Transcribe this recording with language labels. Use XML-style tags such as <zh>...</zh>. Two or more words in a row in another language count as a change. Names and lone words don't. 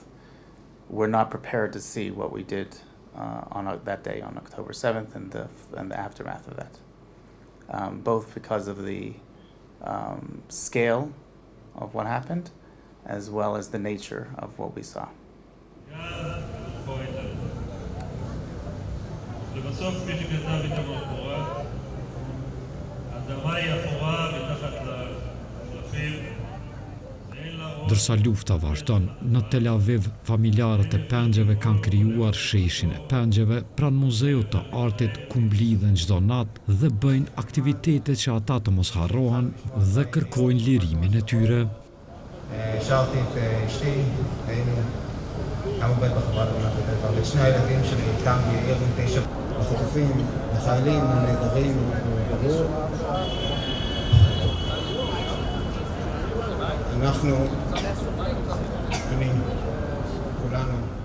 <en>We're not prepared to see what we did on that day, on October 7th, and the aftermath of that. Both because of the scale of what happened, as well as the nature of what we saw.</en> <sq>Ndërsa lufta vazhdon, në Tel Aviv, familjarët e pengjeve kanë krijuar sheshin e pengjeve pranë muzeut të artit ku mblidhen çdo natë dhe bëjnë aktivitete që ata të mos harrohen dhe kërkojnë lirimin e tyre.</sq> <he>השארתי את אשתי, היינו גם עובד בחברה להגנת הטבע, ואת שני הילדים שלי, איתם ויאיר בן 9, החטופים, החיילים, הנעדרים, ברור. אנחנו, אני, כולנו.</he>